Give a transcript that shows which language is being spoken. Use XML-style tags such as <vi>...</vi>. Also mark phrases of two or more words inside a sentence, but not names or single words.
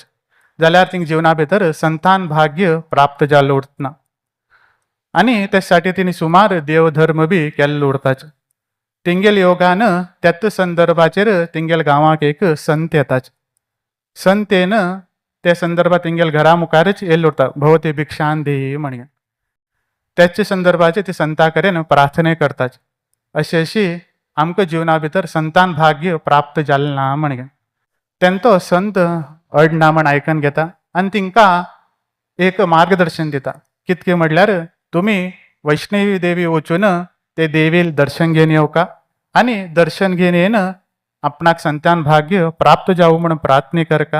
<kok>जाल्यार तिंग जिवना भितर संतान भाग्य प्राप्त जाल्लो उरतना. आणि त्यासाठी तिने सुमार देवधर्म बी केल्लो उरताच. तिंगेल योगान त्यात संदर्भाचेर तिंगेल गांवाक एक संत येताच. संत येन त्या संदर्भात तिंगेल घरा मुखारच येयल्लो उरता भवती भिक्षान देही म्हणगे. त्याच्या संदर्भाचे ते संता कडेन प्रार्थना करताच. अशी आमकां जिवना भितर संतान भाग्य प्राप्त जालें ना म्हणगे. तेन्ना संत अडना म्हण आयकन घेता आनी तिंकां एक मार्गदर्शन दिता. कितके म्हटल्यार तुम्ही वैष्णवी देवी वचून ते देवील दर्शन घेवन येवका आणि दर्शन घेवन येन आपणाक संतान भाग्य प्राप्त जावं म्हणून प्रार्थना करका.</kok>